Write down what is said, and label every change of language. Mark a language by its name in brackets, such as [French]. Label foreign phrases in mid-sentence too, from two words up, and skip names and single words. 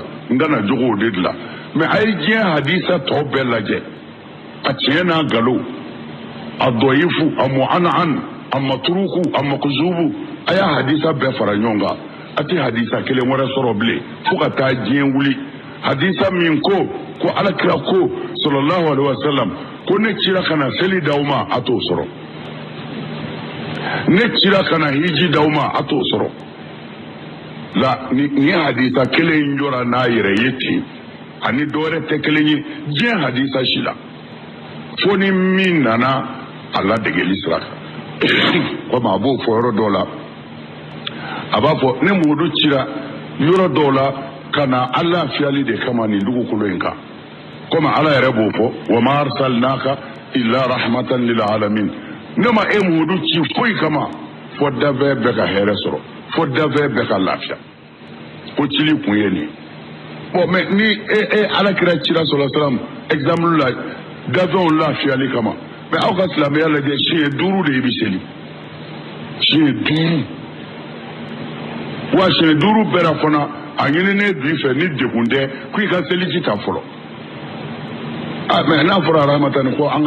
[Bambara] n kana jogow de dilan mais a ye diɲɛ hadisa tɔ bɛɛ lajɛ a tiɲɛ n'a nkalon a dɔyifu a mu'an'an a maturuku a makuzubu a y'a hadisa bɛɛ fara ɲɔgɔn kan a tɛ hadisa kelen wɛrɛ sɔrɔ bilen fo ka taa diɲɛ wuli hadisa min ko Alakira ko [Arabic] صلى الله عليه وسلم [Bambara] ko ne cira kana seli d'aw ma a t'o sɔrɔ ne cira kana hiji d'aw ma a t'o sɔrɔ la ni hadisa kelen jɔra n'a yɛrɛ ye ten ani dɔwɛrɛ tɛ kelen ye diɲɛ hadisa si la fo ni min nana a ladegeli sira kan komi a b'o fɔ yɔrɔ dɔw la a b'a fɔ ne mugudu cira yɔrɔ dɔw la ka na Ala lafiyali de kama nin dugukolo in kan komi Ala yɛrɛ b'o fɔ [Arabic] وما أرسلناك إلا رحمة للعالمين [Bambara] ne ma e mugudu ci foyi kama fo dafɛ bɛɛ ka hɛrɛ sɔrɔ fo dafɛ bɛɛ ka lafiya o cili kun ye nin bon mais ni Alakira cira [Arabic] صلى الله عليه وسلم [Bambara] exemple la dafɛnw lafiyali kama mais aw ka silamɛya lajɛ siɲɛ 5 de i bɛ seli siɲɛ 5 wa siɲɛ 5 bɛɛ la fana a ɲininen du fɛ ni degun tɛ ko i ka seliji ta fɔlɔ mais n'a fɔra arahamatani ko an ka